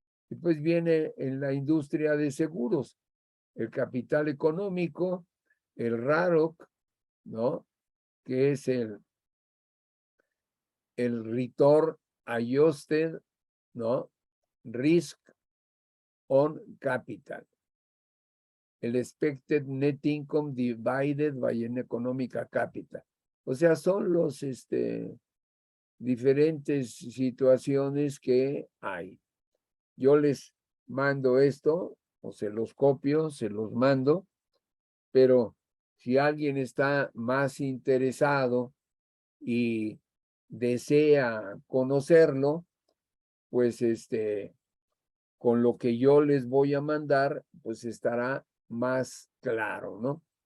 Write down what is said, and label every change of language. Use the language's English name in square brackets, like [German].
[Spanish] Y pues viene en la industria de seguros, el capital económico, el RAROC, ¿no? Que es el [English] Return Adjusted, [Spanish] ¿no? [English] Risk on Capital. [Spanish] El [English] Expected Net Income Divided by an Economic Capital. [Spanish] O sea, son los diferentes situaciones que hay. Yo les mando esto, o se los copio, se los mando, pero si alguien está más interesado y desea conocerlo, pues con lo que yo les voy a mandar, pues estará más claro, ¿no?